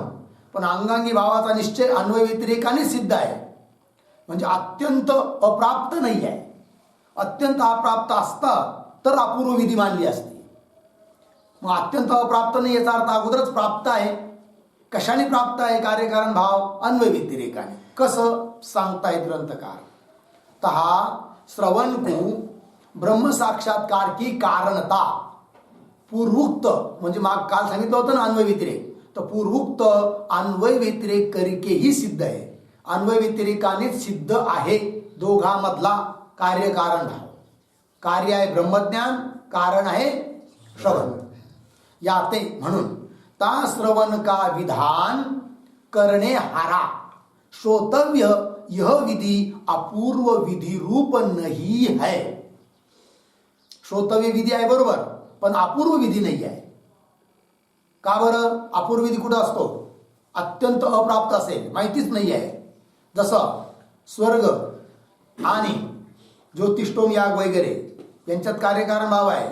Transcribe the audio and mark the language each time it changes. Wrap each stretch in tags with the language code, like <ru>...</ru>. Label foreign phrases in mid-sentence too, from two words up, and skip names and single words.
<mr>पण अंगांगी भावाचा निश्चय अन्वय व्यतिरेकाने सिद्ध आहे, म्हणजे अत्यंत अप्राप्त नाही आहे. अत्यंत अप्राप्त असता तर अपूर्व विधी मानली असती. मग अत्यंत अप्राप्त नाही याचा अर्थ अगोदरच प्राप्त आहे. कशाने प्राप्त आहे? कार्यकारण भाव अन्वय व्यतिरेकाने. कसं सांगतायत ग्रंथकार?</mr> <hi>तहा श्रवण को ब्रह्म साक्षात्कार की कारणता पूर्वोक्त,</hi> <mr>म्हणजे माग काल सांगितलं होतं ना अन्वय व्यतिरेक, तर पूर्वोक्त अन्वय व्यतिरेक</mr> <hi>करके ही</hi> <mr>सिद्ध आहे. अन्वय व्यतिरेकानेच सिद्ध आहे दोघांमधला कार्यकारण भाव. कार्य आहे ब्रह्मज्ञान, कारण आहे श्रवण.</mr> <hi>याते म्हणून ता श्रवण का विधान करणे हारा श्रोतव्य यह विधि अपूर्व विधि रूप नहीं है.</hi> <mr>श्रोतव्य विधी आहे बरोबर, पण अपूर्व विधी नाही आहे. का बरं? अपूर्व विधी कुठं असतो? अत्यंत अप्राप्त असेल, माहितीच नाही आहे. जसं स्वर्ग आणि ज्योतिष्टोम याग वगैरे यांच्यात कार्यकारण भाव आहे.</mr>